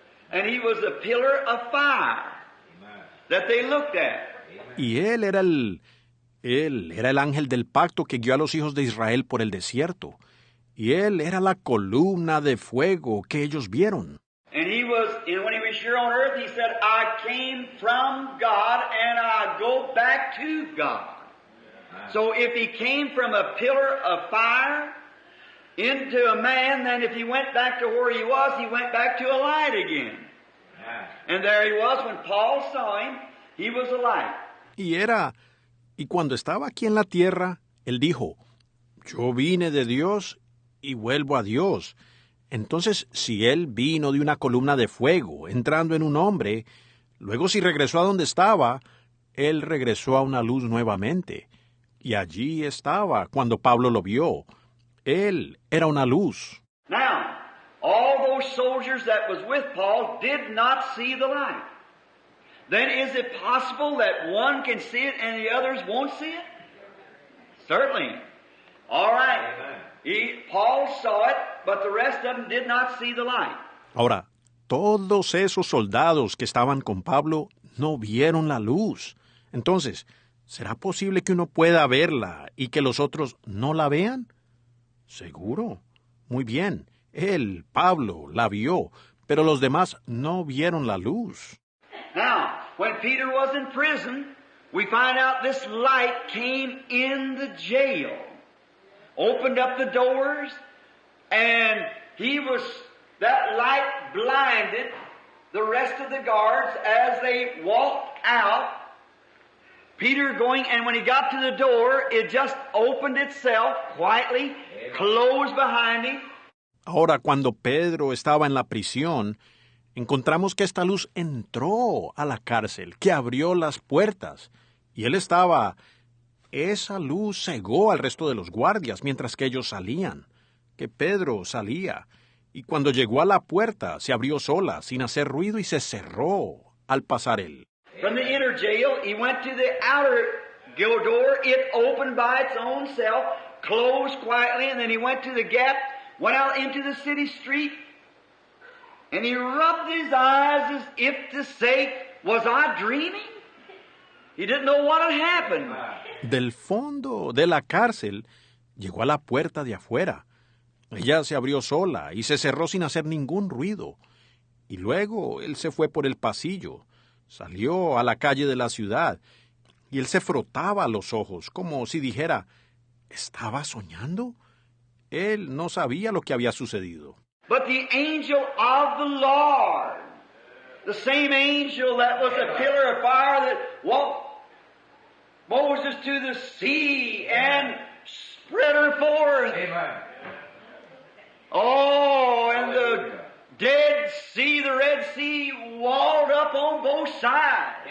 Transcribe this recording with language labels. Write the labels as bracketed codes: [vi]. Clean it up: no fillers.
[en] And he was a pillar of fire that they looked at. [es] Y él era el ángel del pacto que guió a los hijos de Israel por el desierto. Y él era la columna de fuego que ellos vieron. [en] And he was, and when he was here on earth, he said, I came from God and I go back to God. So if he came from a pillar of fire into a man, then if he went back to where he went back to a light again. And there he was, when Paul saw him, he was a light. [es] Y cuando estaba aquí en la tierra, él dijo, Yo vine de Dios y vuelvo a Dios. Entonces, si Él vino de una columna de fuego, entrando en un hombre, luego si regresó a donde estaba, Él regresó a una luz nuevamente. Y allí estaba cuando Pablo lo vio. Él era una luz. [en] Now, all those soldiers that was with Paul did not see the light. Then is it possible that one can see it and the others won't see it? Certainly. All right. Paul saw it, but the rest of them did not see the light. [es] Ahora, todos esos soldados que estaban con Pablo no vieron la luz. Entonces, ¿será posible que uno pueda verla y que los otros no la vean? Seguro. Muy bien. Él, Pablo, la vio, pero los demás no vieron la luz. [en] Now, when Peter was in prison, we find out this light came in the jail, opened up the doors, and that light blinded the rest of the guards as they walked out. Peter going, and when he got to the door, it just opened itself quietly, closed behind him. [es] Ahora, cuando Pedro estaba en la prisión, encontramos que esta luz entró a la cárcel, que abrió las puertas, y él estaba. Esa luz cegó al resto de los guardias mientras que ellos salían, que Pedro salía, y cuando llegó a la puerta se abrió sola, sin hacer ruido, y se cerró al pasar él. [en] From the inner jail, he went to the outer door. It opened by its own self, closed quietly, and then he went to the gap, went out into the city street, and he rubbed his eyes as if to say, was I dreaming? He didn't know what had happened. [es] Del fondo de la cárcel llegó a la puerta de afuera. Ella se abrió sola y se cerró sin hacer ningún ruido. Y luego él se fue por el pasillo, salió a la calle de la ciudad, y él se frotaba los ojos, como si dijera, ¿estaba soñando? Él no sabía lo que había sucedido. [en] But the angel of the Lord, the same angel that was a pillar of fire that walked Moses to the sea and spread her forth. Amen. Oh, and the Dead Sea, the Red Sea, walled up on both sides.